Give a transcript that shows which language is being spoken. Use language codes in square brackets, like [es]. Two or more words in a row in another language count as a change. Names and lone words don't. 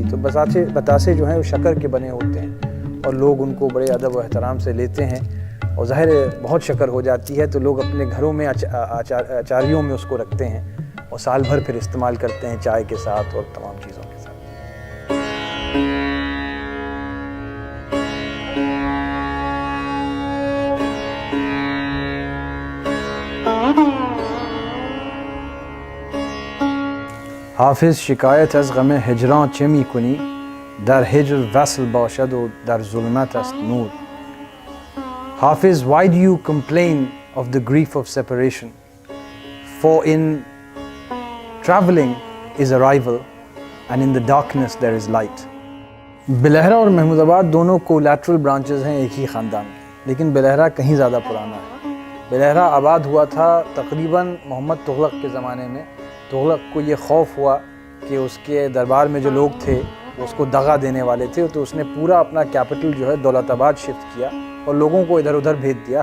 [ur] تو بتاسے جو ہیں وہ شکر کے بنے ہوتے ہیں اور لوگ ان کو بڑے ادب و احترام سے لیتے ہیں، اور ظاہر بہت شکر ہو جاتی ہے تو لوگ اپنے گھروں میں اچاریوں میں اس کو رکھتے ہیں اور سال بھر پھر استعمال کرتے ہیں چائے کے ساتھ اور تمام چیزوں کے ساتھ۔ [fa] حافظ شکایت از غم هجران چه می کنی؟ در هجر وصل باشد و در ظلمت است نور. [en] Hafiz, why do you complain of the grief of separation? For in traveling is arrival and in the darkness there is light. [ur] بلہرہ اور محمود آباد دونوں [en] collateral branches [ur] ہیں ایک ہی خاندان کے، لیکن بلہرہ کہیں زیادہ پرانا ہے۔ بلہرہ آباد ہوا تھا تقریباً محمد تغلق کے زمانے میں۔ تغلق کو یہ خوف ہوا کہ اس کے دربار میں جو لوگ تھے وہ اس کو دغا دینے والے تھے، تو اس نے پورا اپنا کیپٹل جو ہے دولت آباد شفٹ کیا اور لوگوں کو ادھر ادھر بھیج دیا۔